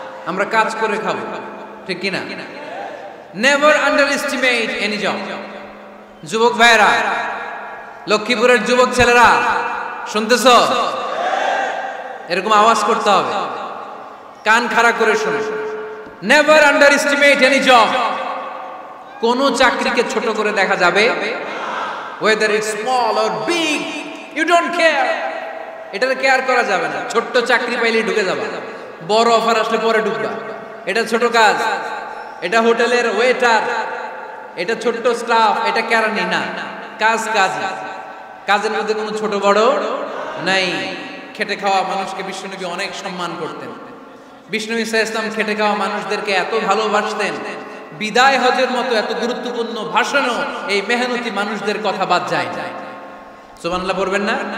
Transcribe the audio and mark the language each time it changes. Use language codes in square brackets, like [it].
[bn] আমরা কাজ করে খাবো, ঠিক কিনা? [en] Never underestimate any job. [bn] যুবক ভাইয়েরা, লক্ষ্মীপুরের যুবক ছেলেরা শুনতেছ? এরকম আওয়াজ করতে হবে, কান খাড়া করে শুনে। [en] Never underestimate any job. [bn] কোন চাকরিকে ছোট করে দেখা যাবে, [en] whether it's small or big, you don't care. [bn] এটার কেয়ার করা যাবে না। ছোট্ট চাকরি পাইলেই ঢুকে যাবে, বড় অফার আসলে পরে ঢুকবা। এটা ছোট কাজ, এটা হোটেলের ওয়েটার, এটা ছোট্ট স্টাফ, এটা কেরানি না। কাজ কাজ, কাজের মধ্যে কোনো ছোট বড় নাই। খেটে খাওয়া মানুষকে বিশ্বনবী অনেক সম্মান করতেন। বিষ্ণু ইসা ইসলাম খেটে খাওয়া মানুষদেরকে এত ভালোবাসতেন, বিদায় হজের মতো এত গুরুত্বপূর্ণ ভাষণও এই মেহনতি মানুষদের কথা বাদ যায়। সুবহানাল্লাহ পড়বেন না?